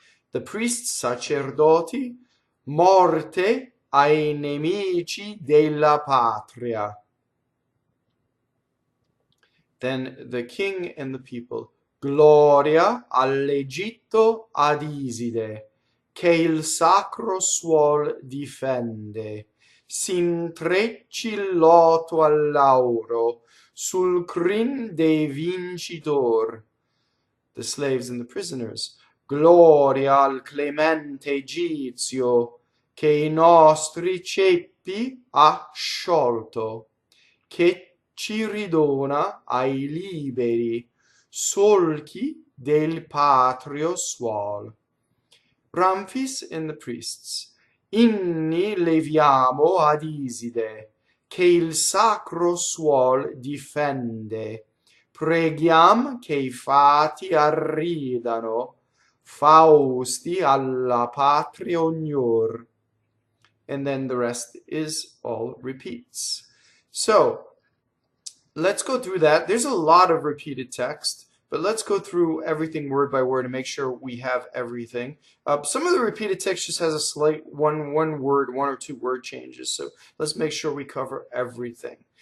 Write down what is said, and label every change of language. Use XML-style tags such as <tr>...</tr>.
<en>The priests,</en> <it>sacerdoti, morte ai nemici della patria.</it> <en>Then the king and the people.</en> <it>Gloria all'Egitto ad Iside, che il sacro suol difende. S'intrecci il loto al lauro, sul crin dei vincitor.</it> <en>The slaves and the prisoners.</en> <it>gloria al clemente Egizio, che i nostri ceppi ha sciolto, che ci ridona ai liberi solchi del patrio suol.</it> <en>Ramfis and the priests.</en> <it>Inni leviamo ad Iside, che il sacro suol difende. Preghiam che i fati arridano, fausti alla patria ognor.</it> <en>And then the rest is all repeats. So, let's go through that. There's a lot of repeated text, but let's go through everything word by word and make sure we have everything. Some of the repeated text just has a slight one or two word changes, so let's make sure we cover everything.</en>